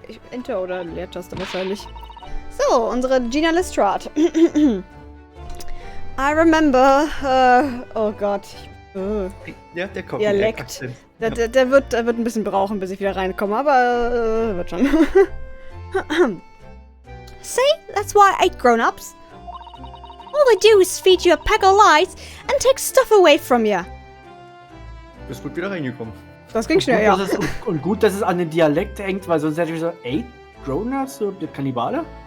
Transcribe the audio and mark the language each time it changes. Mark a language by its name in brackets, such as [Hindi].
[German] Enter oder Leertaste wahrscheinlich. So, unsere Gina Lestrade. [English] I remember, [German] oh Gott. Ja, der kommt. Dialekt. Der wird ein bisschen brauchen, bis ich wieder reinkomme, aber wird schon. [English] See, that's why I ate grown-ups. All they do is feed you a pack of lies and take stuff away from you. [German] Bist gut wieder reingekommen. Das ging schnell, ja. Und gut, dass es an den Dialekt hängt, weil sonst hätte ich gesagt, ey, Grown-ups, so der Kannibale?